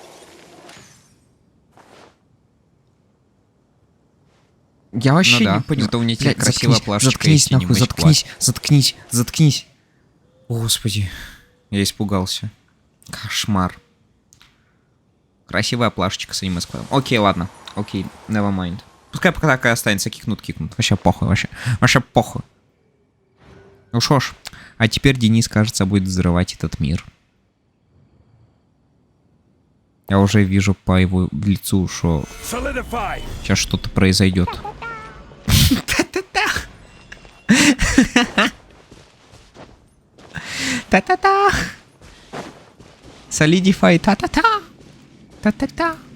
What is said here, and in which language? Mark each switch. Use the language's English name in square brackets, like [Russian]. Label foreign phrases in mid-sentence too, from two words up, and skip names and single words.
[Russian] Я вообще не понимаю. Зато у меня теперь красивая плашечка есть, и не Маскарад. Заткнись. О, господи, я испугался. Кошмар. Красивая плашечка с аниме-складом. Окей, ладно. Окей, [English] never mind. [Russian] Пускай пока так и останется, кикнут. Вообще похуй, вообще похуй. Ну шо ж. А теперь Денис, кажется, будет взрывать этот мир. Я уже вижу по его лицу, что сейчас что-то произойдет. Та-та-та! Solidify, та-та-та! Та-та-та!